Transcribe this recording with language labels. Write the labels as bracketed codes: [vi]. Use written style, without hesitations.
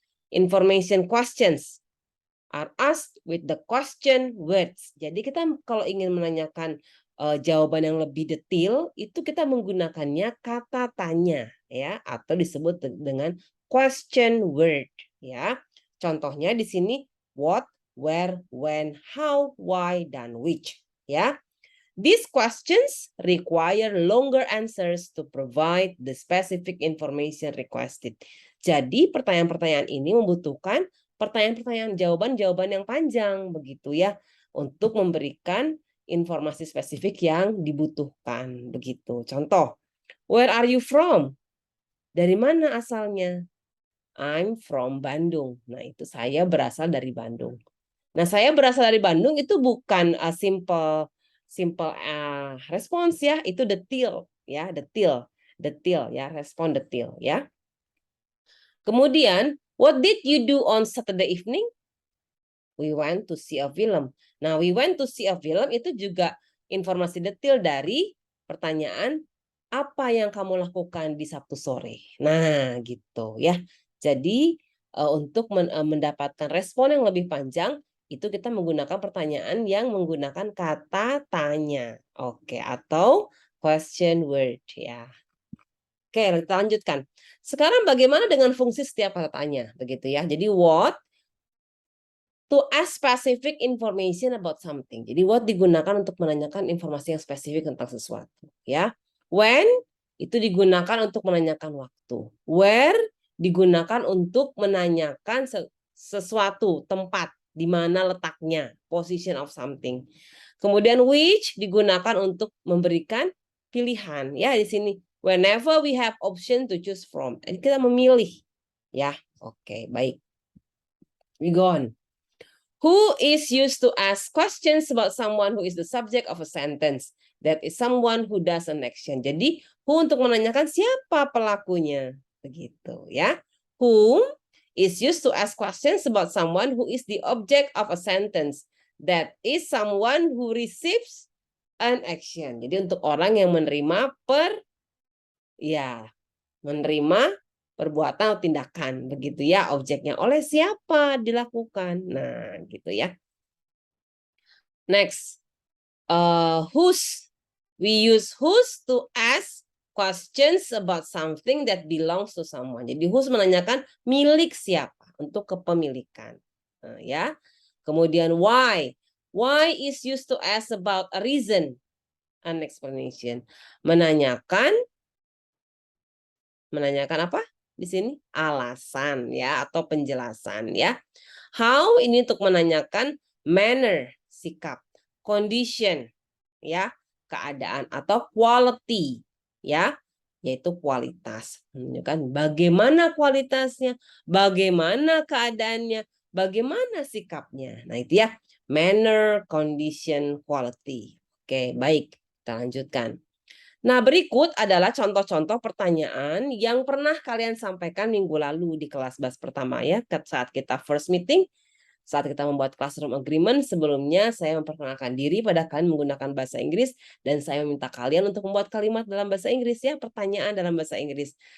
[en] Information questions are asked with the question words. [id] Jadi kita kalau ingin menanyakan jawaban yang lebih detail itu kita menggunakannya kata tanya ya, atau disebut dengan question word ya. Contohnya di sini what, where, when, how, why, dan which ya. [en] These questions require longer answers to provide the specific information requested. [id] Jadi pertanyaan-pertanyaan ini membutuhkan pertanyaan-pertanyaan jawaban-jawaban yang panjang begitu ya, untuk memberikan informasi spesifik yang dibutuhkan begitu. [en] Contoh, where are you from? [id] Dari mana asalnya? [en] I'm from Bandung. [id] Nah, itu saya berasal dari Bandung. Nah, saya berasal dari Bandung itu bukan simple respons ya, itu detail ya, detail ya, respon detail ya. Kemudian, [en] what did you do on Saturday evening? We went to see a film. [id] Nah, [en] we went to see a film [id] itu juga informasi detail dari pertanyaan apa yang kamu lakukan di Sabtu sore. Nah, gitu ya. Jadi untuk mendapatkan respon yang lebih panjang itu kita menggunakan pertanyaan yang menggunakan kata tanya. Oke, atau question word ya. Oke, kita lanjutkan. Sekarang bagaimana dengan fungsi setiap kata tanya? Begitu ya. Jadi [en] what to ask specific information about something. [id] Jadi what digunakan untuk menanyakan informasi yang spesifik tentang sesuatu, ya. When itu digunakan untuk menanyakan waktu. Where digunakan untuk menanyakan sesuatu, tempat, di mana letaknya, [en] position of something. [id] Kemudian which digunakan untuk memberikan pilihan, ya di sini. [en] Whenever we have option to choose from. [id] Jadi kita memilih, ya. Oke, baik. [en] We go on. Who is used to ask questions about someone who is the subject of a sentence. That is someone who does an action. [id] Jadi, who untuk menanyakan siapa pelakunya. Begitu ya. [en] Whom is used to ask questions about someone who is the object of a sentence. That is someone who receives an action. [id] Jadi untuk orang yang menerima menerima perbuatan atau tindakan, begitu ya. Objeknya oleh siapa dilakukan. Nah, gitu ya. Next, whose. [en] We use whose to ask questions about something that belongs to someone. [id] Jadi whose menanyakan milik siapa untuk kepemilikan. Nah, ya. Kemudian why. [en] Why is used to ask about a reason, an explanation. [id] Menanyakan apa? Di sini alasan ya atau penjelasan ya. How ini untuk menanyakan manner, sikap, condition ya, keadaan atau quality ya, yaitu kualitas. Menunjukkan bagaimana kualitasnya, bagaimana keadaannya, bagaimana sikapnya. Nah, itu ya, manner, condition, quality. Oke, baik. Kita lanjutkan. Nah, berikut adalah contoh-contoh pertanyaan yang pernah kalian sampaikan minggu lalu di kelas BAS pertama ya, saat kita [en] first meeting, [id] saat kita membuat [en] classroom agreement. [id] Sebelumnya saya memperkenalkan diri pada kalian menggunakan bahasa Inggris dan saya meminta kalian untuk membuat kalimat dalam bahasa Inggris ya, pertanyaan dalam bahasa Inggris.